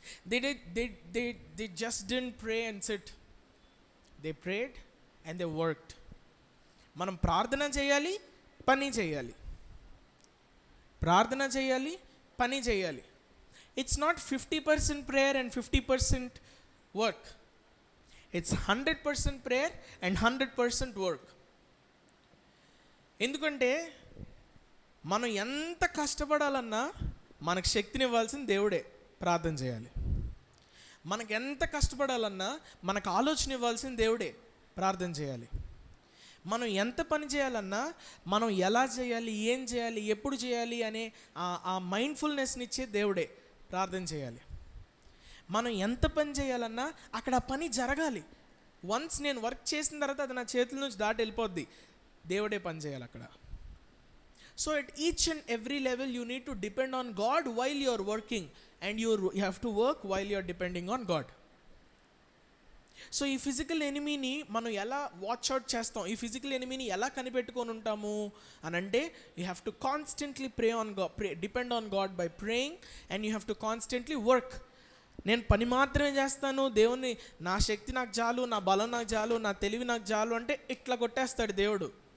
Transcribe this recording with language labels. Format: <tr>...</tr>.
<en>They just didn't pray and sit. They prayed and they worked.</en> <te>మనం ప్రార్థన చేయాలి, పని చేయాలి, ప్రార్థన చేయాలి, పని చేయాలి.</te> <en>It's not 50% prayer and 50% work. It's 100% prayer and 100% work.</en> <te>ఎందుకంటే మనం ఎంత కష్టపడాలన్నా మనకు శక్తిని ఇవ్వాల్సిన దేవుడే, ప్రార్థన చేయాలి. మనకు ఎంత కష్టపడాలన్నా మనకు ఆలోచన ఇవ్వాల్సిన దేవుడే, ప్రార్థన చేయాలి. మనం ఎంత పని చేయాలన్నా, మనం ఎలా చేయాలి, ఏం చేయాలి, ఎప్పుడు చేయాలి అనే ఆ మైండ్ఫుల్నెస్ని ఇచ్చే దేవుడే, ప్రార్థన చేయాలి. మనం ఎంత పని చేయాలన్నా అక్కడ ఆ పని జరగాలి. వన్స్ నేను వర్క్ చేసిన తర్వాత అది నా చేతుల నుంచి దాటి వెళ్ళిపోద్ది, దేవుడే పని చేయాలి అక్కడ.</te> <en>So at each and every level you need to depend on God while you are working, and you have to work while you are depending on God.</en> <te>So ఈ ఫిజికల్ ఎనిమీని మనం ఎలా వాచ్ అవుట్ చేస్తాం, ఈ physical ఎనిమీని ఎలా కనిపెట్టుకొని ఉంటాము అని అంటే,</te> <en>You have to constantly depend on God by praying, and you have to constantly work.</en> <te>నేను పని మాత్రమే చేస్తాను, దేవుని నా శక్తి నాకు చాలు, నా బలం నాకు చాలు, నా తెలివి నాకు చాలు అంటే ఇట్లా కొట్టేస్తాడు దేవుడు.</te>